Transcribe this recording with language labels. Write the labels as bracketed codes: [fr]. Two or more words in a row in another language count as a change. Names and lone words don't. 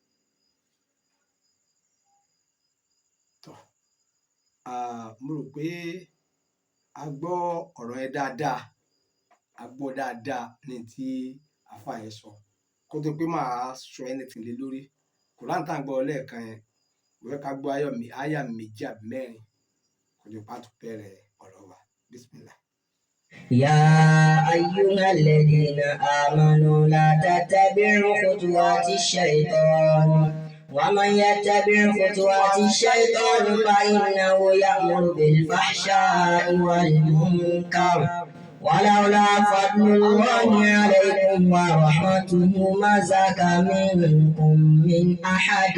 [yo] mo rò pé a gbọ́ ọ̀rọ̀ ẹ dáadáa a gbọ́ dáadáa ní tí àfa yẹn sọ kó tó pé máa sọ anything lé lórí Kùránì tá à ń gbọ́ lẹ́ẹ̀kan yẹn mo fẹ́ ká gbọ́ àyà méjì àbí mẹ́rin kò ní pàtó bẹ̀rẹ̀ ọ̀rọ̀ wa bísímìlà. [ar] يا أيها الذين آمنوا لا تتبعوا خطوات الشيطان ومن يتبع خطوات الشيطان فإنه يأمر بالفحشاء والمنكر ولولا فضل الله عليكم ورحمته ما زكى منكم من أحد